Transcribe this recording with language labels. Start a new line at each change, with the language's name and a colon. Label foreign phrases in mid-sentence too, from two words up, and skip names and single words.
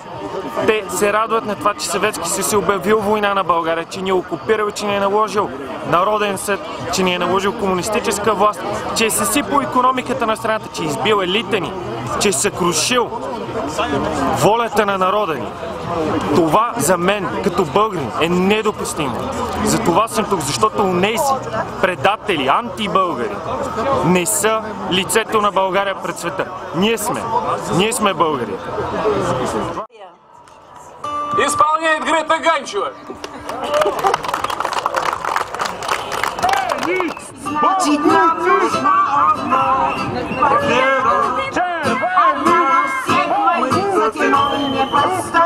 Bulgarian: Те се радват на това, че Съветски съюз е обявил война на България, че ни е окупирал, че ни е наложил народен съд, че ни е наложил комунистическа власт, че е съсипал икономиката на страната, че е избил елита ни, че е съкрушил волята на народа ни. Това за мен, като българин, е недопустимо. За това съм тук, защото онези предатели, антибългари, не са лицето на България пред света. Ние сме българи.
Russian: Исполняет Грета Ганчева. Значит, нам нужно одно. Мы за стеной не постоим.